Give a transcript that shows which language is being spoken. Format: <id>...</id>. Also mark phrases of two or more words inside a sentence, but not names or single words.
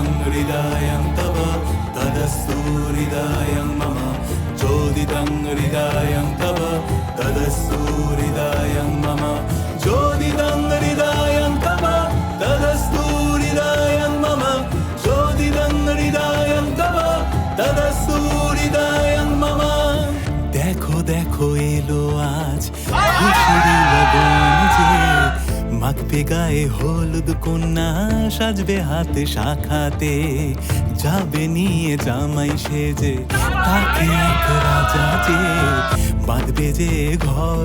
<sa>हृदयं तव तदस्तु हृदयं मम चोदितं हृदयं तव तदस्तु हृदयं मम चोदितं हृदयं तव तदस्तु हृदयं मम चोदितं हृदयं तव तदस्तु हृदयं मम।</sa> <hi>देखो देखो</hi> <bn>এলো আজ খুশির লগন যে মাখবে গায়ে হলুদ কন্যা সাজবে হাতে শাখাতে যাবে নিয়ে জামাই সেজে তাকে এক রাজা যে বাঁধবে যে ঘর</bn>